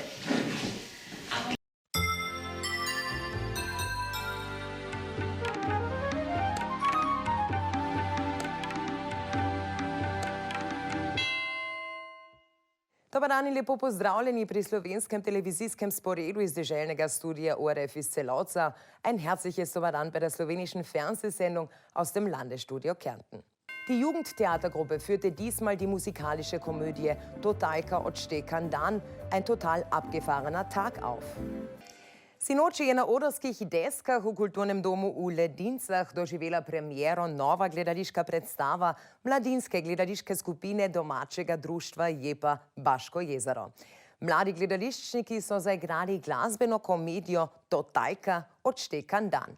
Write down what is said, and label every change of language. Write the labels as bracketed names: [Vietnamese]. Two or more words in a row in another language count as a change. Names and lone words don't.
[Slovenian] Dobar dan in lepo pozdravljeni pri slovenskem televizijskem sporedu iz deželnega Studia ORF iz Celotza. [German] Ein herzliches [Slovenian] Dobar dan [German] bei der slowenischen Fernsehsendung aus dem Landesstudio Kärnten. Die Jugendtheatergruppe führte diesmal die musikalische Komödie Totalka od Štekan dan, ein total abgefahrener Tag auf. [Slovenian] Sinoči je na Odrskih deskah v kulturnem domu v Ledincah doživela premiero nova gledališka predstava mladinske gledališke skupine domačega društva Jepa Baško jezero. Mladi gledališčniki so zaigrali glasbeno komedijo Totalka od Štekan dan.